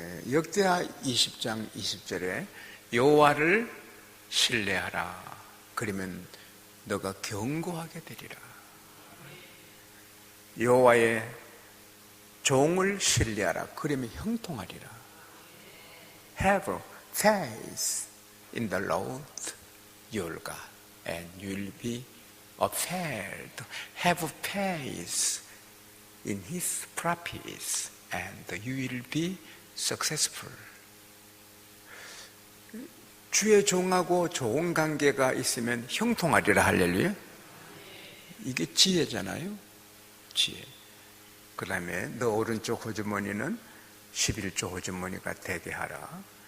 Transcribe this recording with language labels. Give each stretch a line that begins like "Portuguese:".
Korean: 역대하 20장 20절에 여호와를 신뢰하라. 그러면 너가 견고하게 되리라. 여호와의 종을 신뢰하라. 그러면 형통하리라.
English: Have faith in the Lord your God, and you will be upheld. Have faith in His prophets, and you will be successful.
Korean: 주의 종하고 좋은 관계가 있으면 형통하리라. 할렐루야. 이게 지혜잖아요. 지혜. 그 다음에 너 오른쪽 호주머니는 11조 호주머니가 되게 하라.